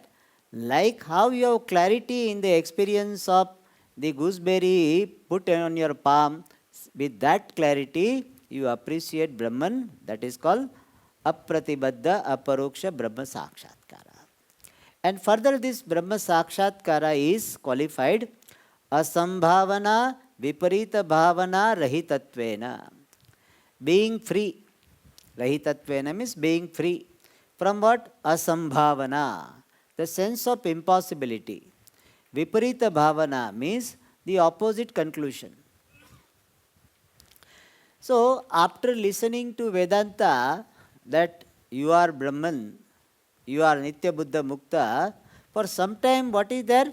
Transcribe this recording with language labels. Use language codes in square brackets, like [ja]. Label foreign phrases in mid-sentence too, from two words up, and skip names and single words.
[en] Like how you have clarity in the experience of the gooseberry put on your palm, with that clarity you appreciate Brahman. That is called [sa] अप्रतिबद्ध अपरोक्ष ब्रह्म साक्षात्कार. [en] And further this [sa] ब्रह्म साक्षात्कार [en] is qualified [sa] असम्भावना विपरीत भावना रहितत्वेन. [en] Being free. Rahitatvena means being free. From what? Asambhavana. the sense of impossibility. [sa] विपरीत भावना [en] means the opposite conclusion. So, after listening to Vedanta that you are Brahman, you are [sa] नित्य बुद्ध मुक्त, [en] for some time what is there?